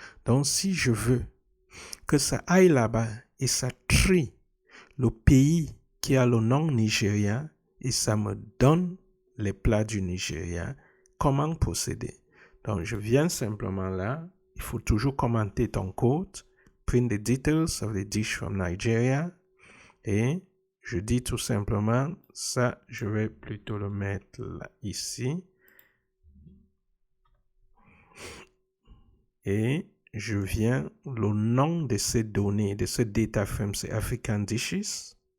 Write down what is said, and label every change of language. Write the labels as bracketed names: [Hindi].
[French] Donc, si je veux que ça aille là-bas et ça trie le pays qui a le nom Nigeria et ça me donne les plats du Nigeria, comment procéder? Donc, je viens simplement là. Il faut toujours commenter ton code. [English] Print the details of the dish from Nigeria. [French] Et je dis tout simplement, ça, je vais plutôt le mettre là, ici. Et je viens, le nom de ces données, de ce data frame, c'est African Dishes.